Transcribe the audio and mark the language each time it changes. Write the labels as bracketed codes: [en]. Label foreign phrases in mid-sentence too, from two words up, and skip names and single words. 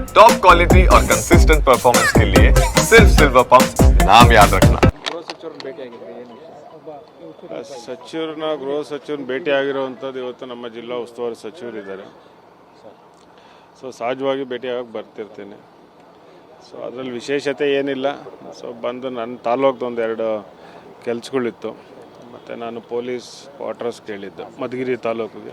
[en] top quality [hi] और [en] consistent performance [hi] के लिए सिर्फ सिल्वर पंप्स नाम याद रखना। [kn] ಸಚಿವರನ್ನ ಗೃಹ ಸಚಿವರನ್ನ ಭೇಟಿ ಆಗಿರುವಂಥದ್ದು ಇವತ್ತು ನಮ್ಮ ಜಿಲ್ಲಾ ಉಸ್ತುವಾರಿ ಸಚಿವರಿದ್ದಾರೆ. ಸೊ ಸಹಜವಾಗಿ ಭೇಟಿಯಾಗಕ್ಕೆ ಬರ್ತಿರ್ತೇನೆ. ಸೊ ಅದರಲ್ಲಿ ವಿಶೇಷತೆ ಏನಿಲ್ಲ. ಸೊ ಬಂದು ನನ್ನ ತಾಲೂಕ್ದು ಒಂದೆರಡು ಕೆಲಸಗಳಿತ್ತು, ಮತ್ತು ನಾನು [en] police quarters [kn] ಕೇಳಿದ್ದು ಮಧುಗಿರಿ ತಾಲೂಕಿಗೆ.